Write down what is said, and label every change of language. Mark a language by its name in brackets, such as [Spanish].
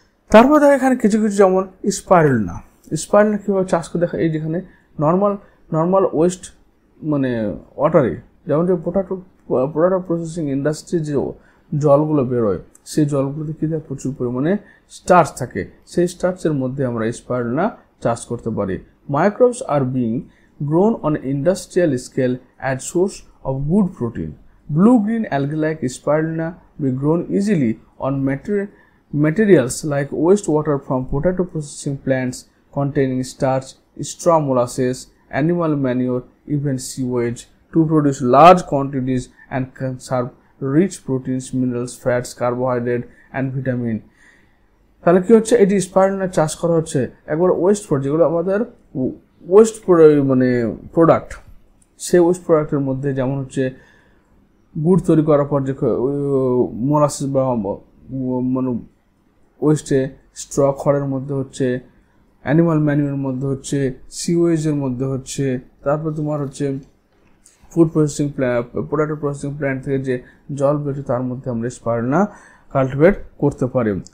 [Bangla] তারপর দেখো এখানে কিছু যেমন স্পাইরুলিনা কীভাবে চাষ করে দেখা, এই যেখানে নর্মাল ওয়েস্ট মানে ওয়াটারে, যেমন যে পোটাটো প্রসেসিং ইন্ডাস্ট্রির যে জলগুলো বেরোয়, সেই জলগুলোতে কী থাকে, প্রচুর পরিমাণে স্টার্চ থাকে। সেই স্টার্চের মধ্যে আমরা স্পাইরুলিনা চাষ করতে পারি। [English] Microbes are being grown on an industrial scale as source of good protein. Blue-green algae like spirulina be grown easily on materials like wastewater from potato processing plants containing starch, straw molasses, animal manure, even sewage to produce large quantities and conserve rich proteins, minerals, fats, carbohydrate and vitamin. [Bangla] তাহলে কি হচ্ছে, এটি spirulina চাষ করা হচ্ছে একবার waste product, যেগুলো আমাদের ওয়েস্ট মানে প্রোডাক্ট, সেই ওয়েস্ট প্রোডাক্টের মধ্যে যেমন হচ্ছে গুড় তৈরি করার পর যে মোলাসিস বা মানে ওয়েস্টে, স্ট্র খড়ের মধ্যে হচ্ছে, অ্যানিমাল ম্যানিউরের মধ্যে হচ্ছে, সিওয়েজের মধ্যে হচ্ছে, তারপর তোমার হচ্ছে food processing plant, পোটাটো processing plant থেকে যে জল বেরোচ্ছে তার মধ্যে আমরা স্পাইরুলিনা কাল্টিভেট করতে পারি।